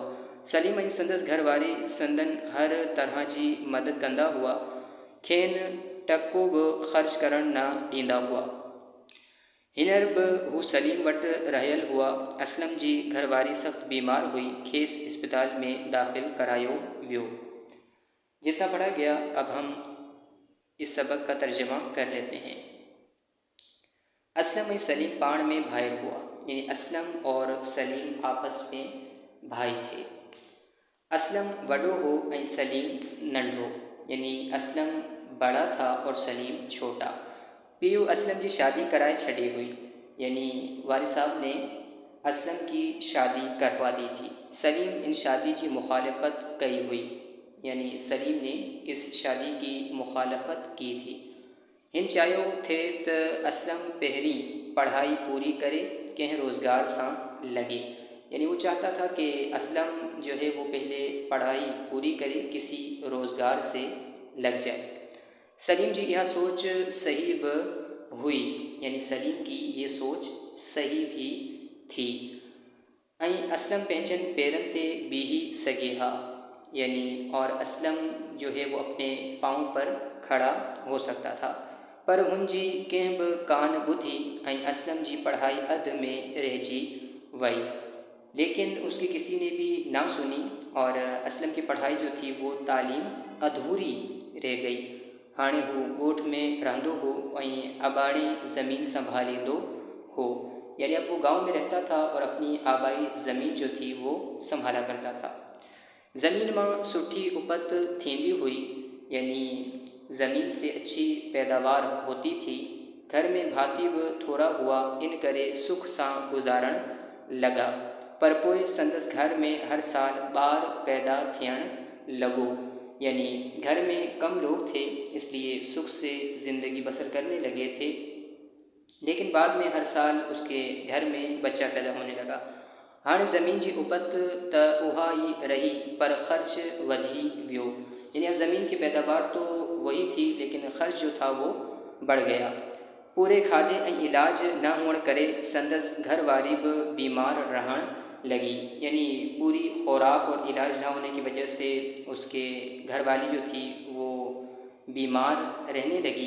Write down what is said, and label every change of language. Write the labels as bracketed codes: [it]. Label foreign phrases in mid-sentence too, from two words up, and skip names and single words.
[sd] सलीम ऐं संदसि घर वारी संदन हर तरह जी मदद कंदा हुआ। खेनि टको बि ख़र्च करण न ॾींदा हुआ। हींअर बि हू सलीम वटि रहियल हुआ। असलम जी घरवारी सख़्त बीमार हुई। खेसि इस्पताल में दाख़िल करायो वियो। [hi] जितना पढ़ा गया, अब हम इस सबक का तर्जमा कर लेते हैं। [sd] असलम ऐं सलीम पाण में भाइर हुआ, [hi] यानी असलम और सलीम आपस में भाई थे। [sd] असलम वॾो हो ऐं सलीम नंढो, [hi] यानी असलम बड़ा था और सलीम छोटा। [sd] पीउ असलम जी शादी कराए छॾी हुई, [hi] यानी वालिद साहब ने असलम की शादी करवा दी थी। [sd] सलीम इन शादी की मुखालफत कई हुई, [hi] यानी सलीम ने इस शादी की मुखालफत की थी। [sd] हिन चाहियो थे त असलम पहिरीं पढ़ाई पूरी करे कंहिं रोज़गार सां लगे, [hi] यानी वो चाहता था कि असलम जो है वो पहले पढ़ाई पूरी करे किसी रोज़गार से लग जाए। [sd] सलीम जी यह सोच सही भी हुई, [hi] यानी सलीम की ये सोच सही भी थी। [sd] ऐं असलम पंहिंजनि पेरनि ते बीही सघे हा, [hi] यानी और असलम जो है वो अपने पाँव पर खड़ा हो सकता था, [sd] पर हुनजी कंहिं बि कान ॿुधी ऐं असलम जी पढ़ाई अध में रहिजी वई। [hi] लेकिन उसकी किसी ने भी ना सुनी और असलम की पढ़ाई जो थी वो तालीम अधूरी रह गई। [sd] हाणे हू ॻोठ में रहंदो हो ऐं अॿाणी ज़मीन संभालींदो हो, [hi] यानी अब वो गांव में रहता था और अपनी आबाई ज़मीन जो थी वो संभाला करता था। [sd] ज़मीन मां सुठी उपत थींदी हुई, [hi] यानी ज़मीन से अच्छी पैदावार होती थी। [sd] घर में भाती बि थोरा हुआ, इन करे सुख सां गुज़ारण लॻा। पर पोइ संदसि घर में हर साल ॿार पैदा थियण लॻो, [hi] यानी घर में कम लोग थे, इसलिए सुख से ज़िंदगी बसर करने लगे थे। लेकिन बाद में हर साल उसके घर में बच्चा पैदा होने लगा। [sd] हाणे ज़मीन जी उपत त उहा ई रही, पर ख़र्च वधी वियो, [hi] यानी अब ज़मीन की पैदावार तो वही थी, लेकिन ख़र्च जो था वो बढ़ गया। [sd] पूरे खाधे ऐं इलाज न हुअण करे संदसि घर वारी भी बीमार रहण लगी, [hi] यानी पूरी खुराक और इलाज ना होने की वजह से उसके घरवाली जो थी वो बीमार रहने लगी।